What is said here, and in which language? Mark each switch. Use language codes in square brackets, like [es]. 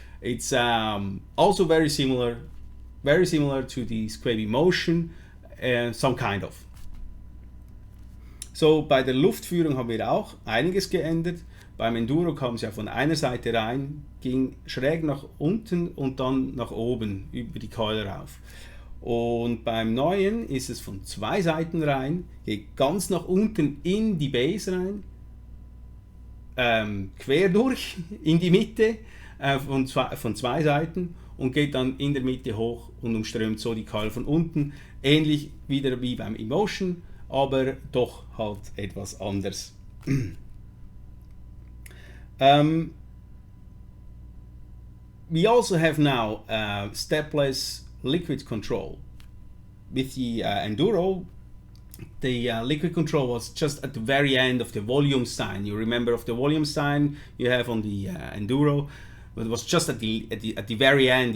[en] It's also very similar to the SQuape Motion, some kind of. [de] So bei der Luftführung haben wir auch einiges geändert. Beim Enduro kam es ja von einer Seite rein, ging schräg nach unten und dann nach oben über die Coil rauf. Und beim neuen ist es von zwei Seiten rein, geht ganz nach unten in die Base rein, quer durch in die Mitte von zwei Seiten und geht dann in der Mitte hoch und umströmt so die Coil von unten. Ähnlich wieder wie beim Emotion, aber doch halt etwas anders. [en] We also have now stepless liquid control. With the Enduro, the liquid control was just at the very end of the volume sign. You remember of the volume sign you have on the Enduro, but it was just at the very end.